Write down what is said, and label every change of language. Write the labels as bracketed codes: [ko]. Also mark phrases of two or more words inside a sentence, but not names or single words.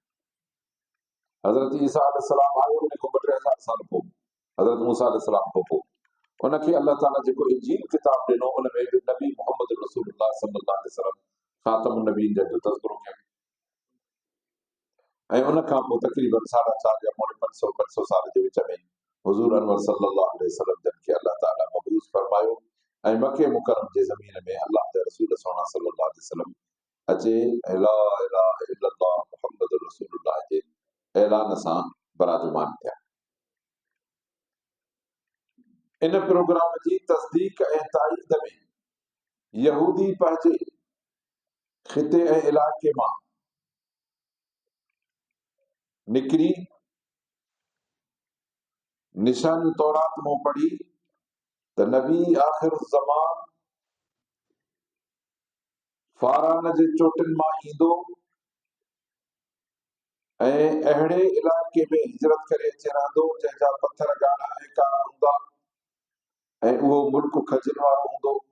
[sd] हज़रत ईसा अलैहिस्सलाम आयो उन खां 2-3 साल पोइ, हज़रत मूसा अलैहिस्सलाम खां पोइ उनखे अल्लाह ताला जेको इंजील किताब ॾिनो उन में बि नबी मोहम्मद रसूलुल्लाह [ar] صلى الله عليه وسلم خاتم النبيين [sd] जो तज़किरो कयो। ऐं उन खां पोइ तक़रीबन 450 या 500 साल जे विच में हुज़ूर अनवर [ar] صلى الله عليه وسلم [sd] जन खे अल्लाह ताला मबूस फरमायो ऐं मके मुकरम जे ज़मीन में अल्लाह जे रसूल सोना [ar] صلى الله عليه وسلم [sd] अचे ऐं [ar] لا إله إلا الله محمد رسول الله [sd] जे ऐलान सां बराजमान थिया। इन प्रोग्राम जी तस्दीक ऐं ताईद में यहूदी पंहिंजे ख़िते ऐं इलाइक़े मां निकिरी निशानी तौरात मां पढ़ी त नबी आख़िर ज़मान फारान जे चोटिन मां ईंदो ऐं अहिड़े इलाइक़े में हिजरत करे अची रहंदो जंहिंजा पथर ॻाढ़ा ऐं कारा हूंदा ऐं उहो मुल्क खजनि वारो हूंदो।